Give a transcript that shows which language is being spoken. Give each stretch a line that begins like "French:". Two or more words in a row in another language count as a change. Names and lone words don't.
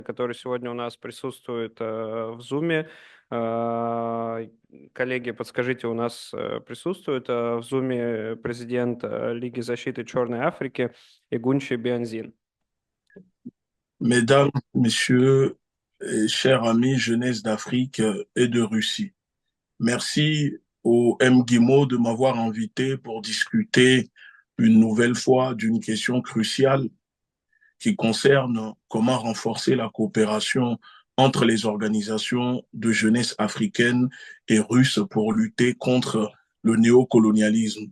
Russian: который сегодня у нас присутствует в Zoom. Э, Коллеги, подскажите, у нас присутствует в Zoom президент Лиги защиты Черной Африки Игунчи Бианзин.
French: Mesdames, Messieurs, et chers amis jeunesse d'Afrique et de Russie, merci au MGIMO de m'avoir invité pour discuter une nouvelle fois d'une question cruciale qui concerne comment renforcer la coopération entre les organisations de jeunesse africaines et russes pour lutter contre le néocolonialisme.